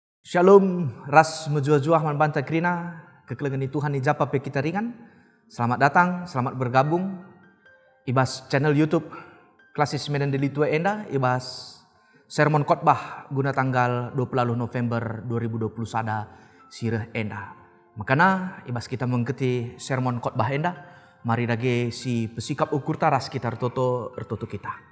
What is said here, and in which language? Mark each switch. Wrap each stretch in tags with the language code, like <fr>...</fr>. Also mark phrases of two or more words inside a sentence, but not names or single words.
<btx>Shalom, ras menjuah-juah man banta krina, kekelengan Tuhan ijapa pe kita ringan.</btx> <id>Selamat datang, selamat bergabung.</id> <btx>Ibas channel YouTube Klasis Medan Delitua Enda, ibas sermon khotbah guna tanggal 20 November 2020 sada sirah Enda. Makana ibas kita mengikuti sermon khotbah Enda, mari dage si pesikap ukur taras kita ertoto kita.</btx>